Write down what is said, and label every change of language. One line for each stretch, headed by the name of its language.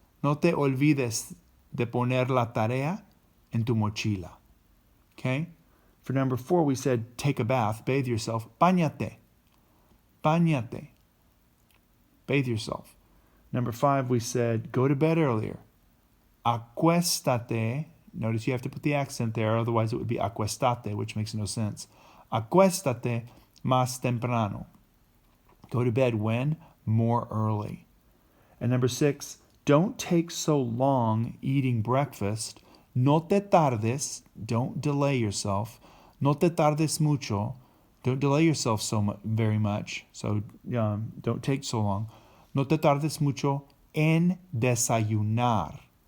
Spanish: No te olvides de poner la tarea en tu mochila.
English: Okay? For number 4, we said take a bath, bathe yourself.
Spanish: Báñate. Báñate.
English: Bathe yourself. Number 5, we said go to bed earlier.
Spanish: Acuéstate.
English: Notice you have to put the accent there, otherwise it would be acuéstate, which makes no sense.
Spanish: Acuéstate más temprano.
English: Go to bed when? More early. And number 6, don't take so long eating breakfast.
Spanish: No te tardes.
English: Don't delay yourself.
Spanish: No te tardes mucho.
English: Don't delay yourself very much. So don't take so long.
Spanish: No te tardes mucho en desayunar.